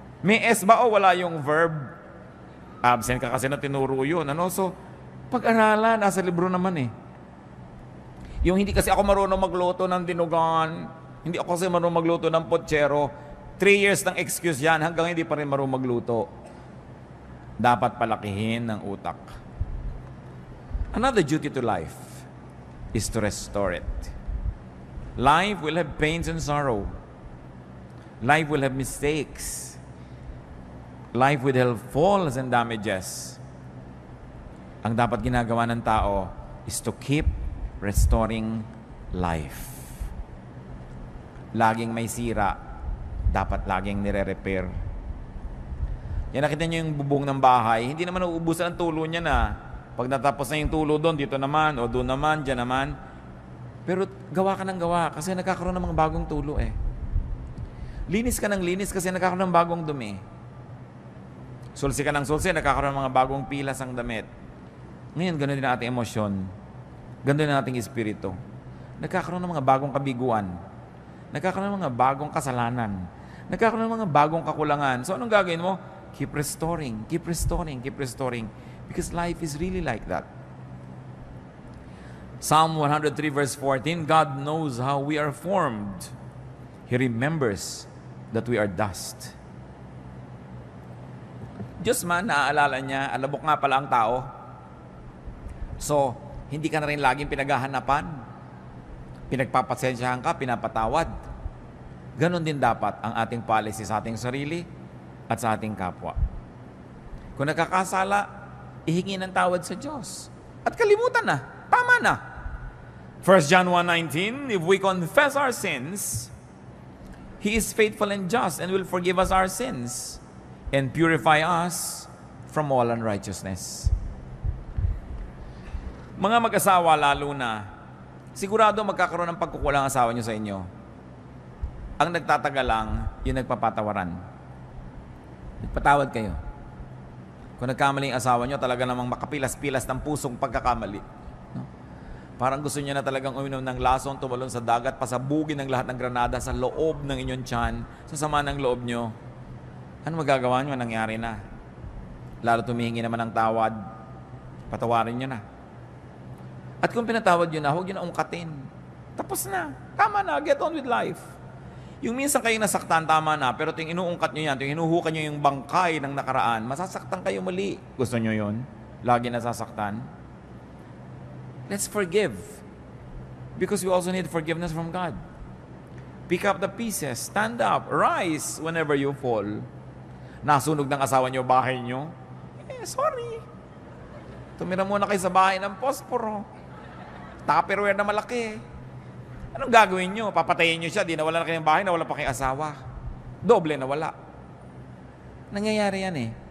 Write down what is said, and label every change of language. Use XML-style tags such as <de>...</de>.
<tl>May S ba o wala yung verb? Absent ka kasi na tinuro yun. Ano? So, pag-aralan, nasa libro naman eh. Yung hindi kasi ako marunong magluto ng dinugan, hindi ako kasi marunong magluto ng potsero, 3 years ng excuse yan, hanggang hindi pa rin marunong magluto. Dapat palakihin ng utak.</tl> <en>Another duty to life is to restore it. Life will have pains and sorrow. Life will have mistakes. Life will have falls and damages.</en> <tl>Ang dapat ginagawa ng tao</tl> <en>is to keep restoring life.</en> <tl>Laging may sira, dapat laging nire-repair. Yan, nakita nyo yung bubong ng bahay, hindi naman uubusan ang tulo niya na. Pag natapos na yung tulo doon, dito naman, o doon naman, dyan naman. Pero gawa ka ng gawa kasi nagkakaroon ng mga bagong tulo eh. Linis ka ng linis kasi nagkakaroon ng bagong dumi. Sulsi ka ng sulsi, nagkakaroon ng mga bagong pilas ang damit. Ngayon, ganoon din ang ating emosyon. Ganoon din ang ating espiritu. Nagkakaroon ng mga bagong kabiguan. Nagkakaroon ng mga bagong kasalanan. Nagkakaroon ng mga bagong kakulangan. So, anong gagawin mo?</tl> <en>Keep restoring, keep restoring, keep restoring. Because life is really like that. Psalm 103 verse 14, God knows how we are formed. He remembers that we are dust.</en> <tl>Diyos man, naaalala niya, alabok nga pala ang tao. So, hindi ka na rin laging pinaghahanapan. Pinagpapasensyahan ka, pinapatawad. Ganon din dapat ang ating policy sa ating sarili at sa ating kapwa. Kung nakakasala, ihingi ng tawad sa Diyos. At kalimutan na, tama na. 1 John 1:19, if we confess our sins, He is faithful and just and will forgive us our sins and purify us from all unrighteousness. Mga mag-asawa lalo na, sigurado magkakaroon ng pagkukulang asawa nyo sa inyo. Ang nagtatagal lang, yung nagpapatawaran. Nagpatawad kayo. Kung nagkamali ang asawa nyo, talaga namang makapilas-pilas ng pusong pagkakamali. No? Parang gusto niya na talagang uminom ng lason, tumalon sa dagat, pasabugin ng lahat ng granada sa loob ng inyong tiyan, sa sama ng loob nyo. Ano magagawa nyo? Nangyari na. Lalo tumihingi naman ng tawad, patawarin nyo na. At kung pinatawad nyo na, huwag nyo na ungkatin. Tapos na. Tama na.</tl> <en>Get on with life.</en> <tl>Yung minsan kayong nasaktan, tama na. Pero ting inuungkat nyo yan, ting hinuhukan nyo yung bangkay ng nakaraan, masasaktan kayo muli. Gusto nyo yun? Lagi nasasaktan?</tl> <en>Let's forgive. Because we also need forgiveness from God. Pick up the pieces. Stand up. Rise whenever you fall.</en> <tl>Nasunog ng asawa nyo bahay nyo? Sorry. Tumira muna kayo sa bahay ng posporo. Tupperware na malaki. Anong gagawin nyo? Papatayin nyo siya, di nawala na kayong bahay, nawala pa kayong asawa. Doble nawala. Nangyayari yan eh.</tl>